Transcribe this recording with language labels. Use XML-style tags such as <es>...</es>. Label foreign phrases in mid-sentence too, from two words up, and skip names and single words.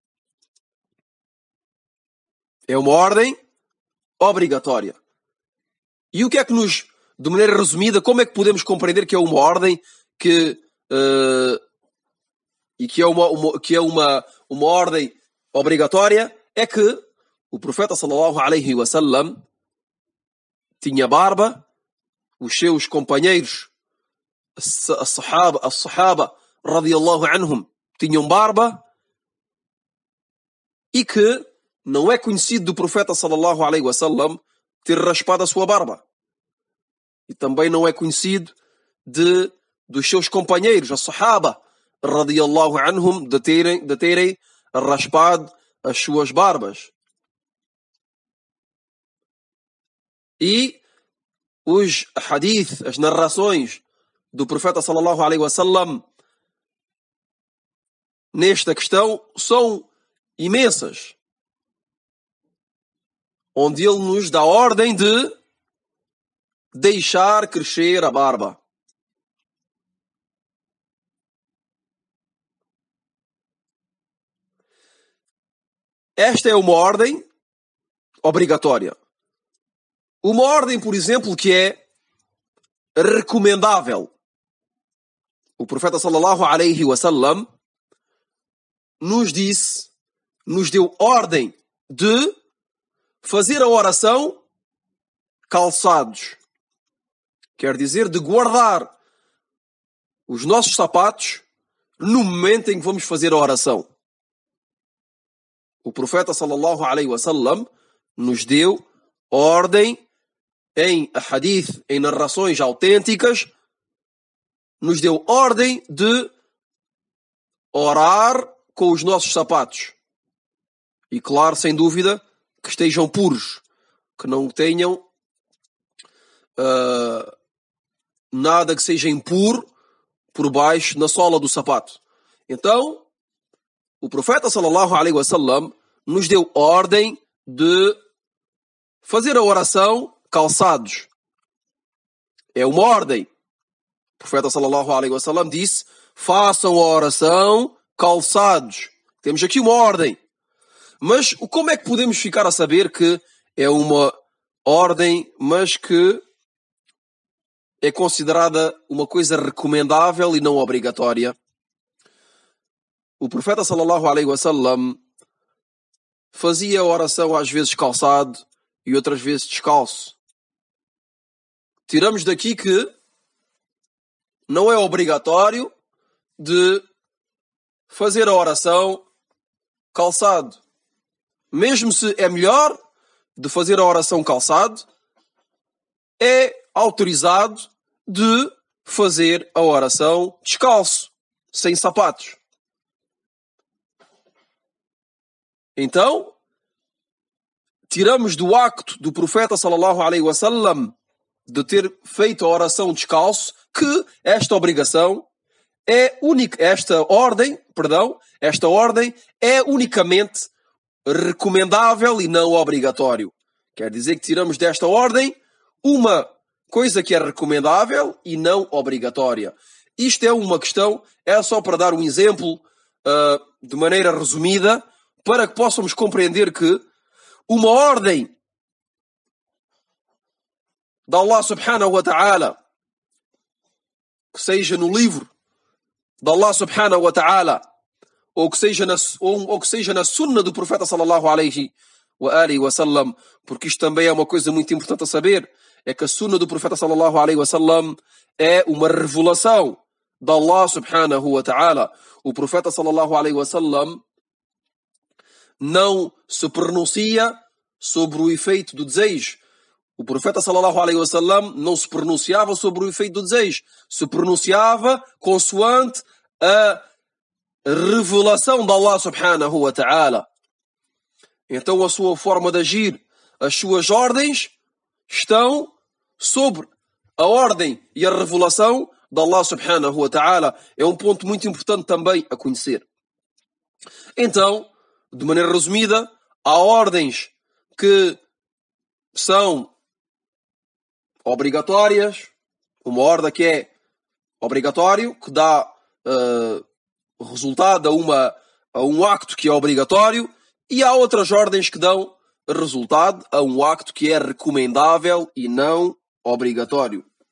<pt>É uma ordem obrigatória. E o que é que de maneira resumida, como é que podemos compreender que é uma ordem e que é uma ordem obrigatória? É que o profeta</pt> <ar>صلى الله عليه وسلم</ar> <pt>tinha barba, os seus companheiros,</pt> <ar>الصحابة رضي الله عنهم,</ar> <pt>tinham barba, e que não é conhecido do profeta</pt> <ar>صلى الله عليه وسلم</ar> <pt>ter raspado a sua barba. E também não é conhecido dos seus companheiros,</pt> <ar>الصحابة رضي الله عنهم,</ar> <pt>de terem raspado as suas barbas. E os hadith, as narrações do profeta</pt> <ar>صلى الله عليه وسلم</ar> <pt>nesta questão são imensas, onde ele nos dá a ordem de deixar crescer a barba. Esta é uma ordem obrigatória. Uma ordem, por exemplo, que é recomendável. O profeta</pt> <ar>صلى الله عليه وسلم</ar> <pt>nos deu ordem de fazer a oração calçados. Quer dizer, de guardar os nossos sapatos no momento em que vamos fazer a oração. O profeta</pt> <ar>صلى الله عليه وسلم</ar> <pt>nos deu ordem em hadith, em narrações autênticas, nos deu ordem de orar com os nossos sapatos. E claro, sem dúvida, que estejam puros, que não tenham nada que seja impuro por baixo na sola do sapato. Então, o profeta</pt> <ar>صلى الله عليه وسلم</ar> <pt>nos deu ordem de fazer a oração calçados. É uma ordem. O profeta</pt> <ar>صلى الله عليه وسلم</ar> <pt>disse: façam a oração calçados. Temos aqui uma ordem. Mas como é que podemos ficar a saber que é uma ordem, mas que é considerada uma coisa recomendável e não obrigatória? O profeta</pt> <ar>صلى الله عليه وسلم</ar> <pt>fazia a oração às vezes calçado e outras vezes descalço. Tiramos daqui que não é obrigatório de fazer a oração calçado. Mesmo se é melhor de fazer a oração calçado, é autorizado de fazer a oração descalço, sem sapatos. Então, tiramos do acto do profeta</pt> <ar>صلى الله عليه وسلم</ar> <pt>de ter feito a oração descalço que esta obrigação é única, esta ordem é unicamente recomendável e não obrigatório. Quer dizer que tiramos desta ordem uma coisa que é recomendável e não obrigatória. Isto é uma questão, é só para dar um exemplo de maneira resumida, para que possamos compreender que uma ordem</pt> <ar>de الله سبحانه وتعالى,</ar> <pt>que seja no livro de</pt> <ar>الله سبحانه وتعالى,</ar> <pt>ou que seja na sunna do profeta</pt> <ar>صلى الله عليه وسلم,</ar> <pt>porque isto também é uma coisa muito importante a saber, é que a sunna do profeta</pt> <ar>صلى الله عليه وسلم</ar> <pt>é uma revelação de</pt> <ar>الله سبحانه وتعالى.</ar> <pt>O profeta</pt> <ar>صلى الله عليه وسلم</ar> <pt>não se pronuncia sobre o efeito do desejo. O profeta</pt> <ar>صلى الله عليه وسلم</ar> <pt>não se pronunciava sobre o efeito do desejo. Se pronunciava consoante a revelação de</pt> <ar>الله سبحانه وتعالى.</ar> <pt>Então a sua forma de agir, as suas ordens estão sobre a ordem e a revelação de</pt> <ar>الله سبحانه وتعالى.</ar> <pt>É um ponto muito importante também a conhecer. Então, de maneira resumida, há ordens que são obrigatórias, uma ordem que é obrigatório, que dá resultado a um acto que é obrigatório, e há outras ordens que dão resultado a um acto que é recomendável e não obrigatório.</pt>